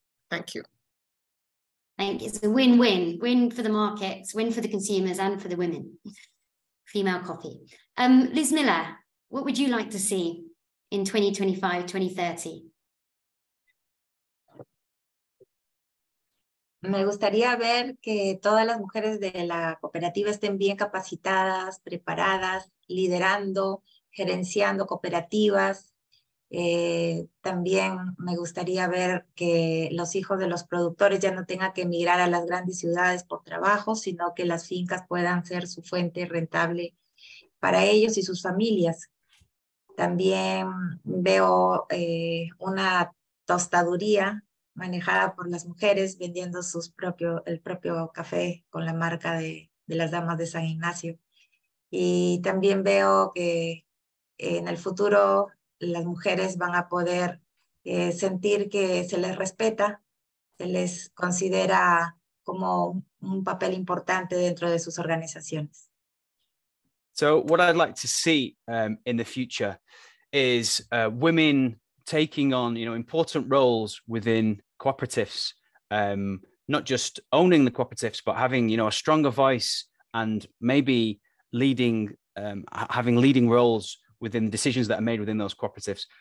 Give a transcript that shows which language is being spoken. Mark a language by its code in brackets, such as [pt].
[en] Thank you. Thank you. It's a win-win. Win for the markets, win for the consumers, and for the women. Female coffee. Luzmila, what would you like to see in 2025, 2030? [es] Me gustaría ver que todas las mujeres de la cooperativa estén bien capacitadas, preparadas, liderando, gerenciando cooperativas. También me gustaría ver que los hijos de los productores ya no tengan que emigrar a las grandes ciudades por trabajo, sino que las fincas puedan ser su fuente rentable para ellos y sus familias. También veo una tostaduría manejada por las mujeres vendiendo el propio café con la marca de las damas de San Ignacio. Y también veo que en el futuro las mujeres van a poder sentir que se les respeta, se les considera como un papel importante dentro de sus organizaciones. [en] So what I'd like to see in the future is women taking on, important roles within cooperatives, not just owning the cooperatives, but having, a stronger voice and maybe having leading roles within decisions that are made within those cooperatives.